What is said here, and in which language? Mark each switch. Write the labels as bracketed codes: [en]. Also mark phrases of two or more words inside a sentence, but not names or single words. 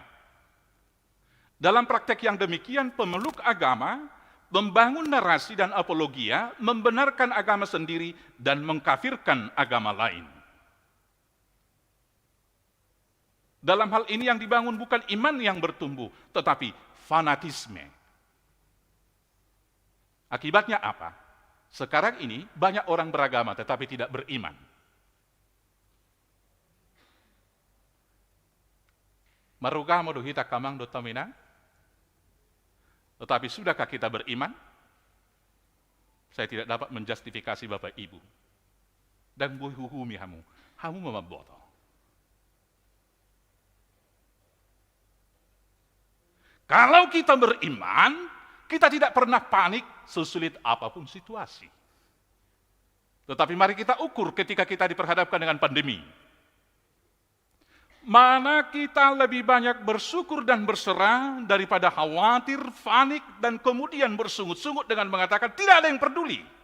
[id] Dalam praktek yang demikian, pemeluk agama membangun narasi dan apologia, membenarkan agama sendiri dan mengkafirkan agama lain. Dalam hal ini yang dibangun bukan iman yang bertumbuh, tetapi fanatisme. Akibatnya apa? Sekarang ini banyak orang beragama tetapi tidak beriman. [bbc] Marugamo do hita kamang do tamina. [id] Tetapi sudahkah kita beriman? Saya tidak dapat menjustifikasi Bapak Ibu. [bbc] Dan buhuhumi hamu memaboto. [id] Kalau kita beriman, kita tidak pernah panik sesulit apapun situasi. Tetapi mari kita ukur ketika kita diperhadapkan dengan pandemi. Mana kita lebih banyak bersyukur dan berserah daripada khawatir, panik, dan kemudian bersungut-sungut dengan mengatakan tidak ada yang peduli.